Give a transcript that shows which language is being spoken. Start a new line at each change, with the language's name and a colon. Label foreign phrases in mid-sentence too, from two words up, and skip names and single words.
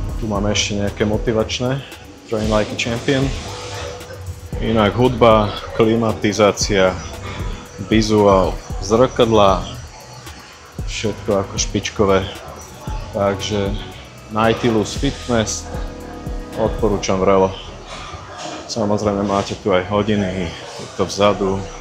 Slovak: máme ešte nejaké motivačné.
English: Train like a champion.
Slovak: Inak hudba, klimatizácia, vizuál, zrkadlá, všetko ako špičkové. Takže Nautilus Fitness odporúčam vrelo. Samozrejme máte tu aj hodiny, je to vzadu.